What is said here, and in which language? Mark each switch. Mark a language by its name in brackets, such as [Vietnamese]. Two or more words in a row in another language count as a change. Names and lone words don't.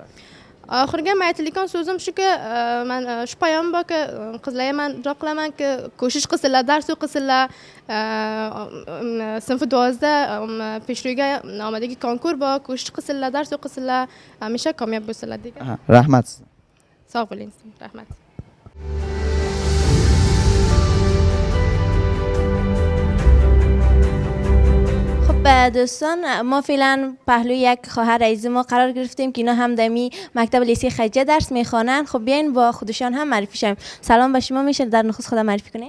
[Uzbek] Oxirgi aytilayotgan so'zim shuki, men shu payam borki, qizlarga men duo qilamanki, ko'shish qilsinlar, dars o'qisinlar. Sinf 12da peshro'yga nomadagi konkurs bor, ko'shish qilsinlar, dars o'qisinlar, hamisha kamyob bo'lsinlar degan. Rahmat sizga. Sog' bo'ling, rahmat. [Persian] خب دوستان، ما فعلا پهلوی یک خواهر عزیز ما قرار گرفتیم که اینا هم دمی مکتب لیسه خدیجه درس میخوانن. خب بیاین با خودشان هم معرفی شیم. سلام به شما، میشه در نخست خودم معرفی کنید؟